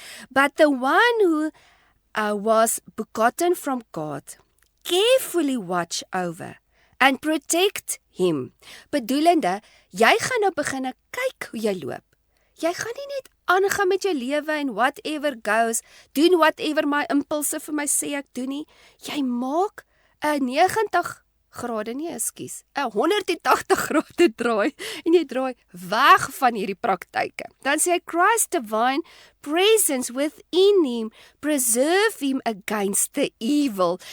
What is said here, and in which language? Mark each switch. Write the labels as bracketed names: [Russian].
[English] But the one who was begotten from God carefully watch over and protect him. [Afrikaans] Bedoelende, jy gaan nou begin kyk hoe jy loop. Jy gaan nie net aangaan met jou lewe en [English] whatever goes, [Afrikaans] doen whatever my impulse vir my sê ek doen nie. Jy maak 'n 90 grade, nie, ekskuus, 'n 180 grade draai en jy draai weg van hierdie praktyke. Dan sê hy, [English] Christ's divine presence within him, preserve him against the evil.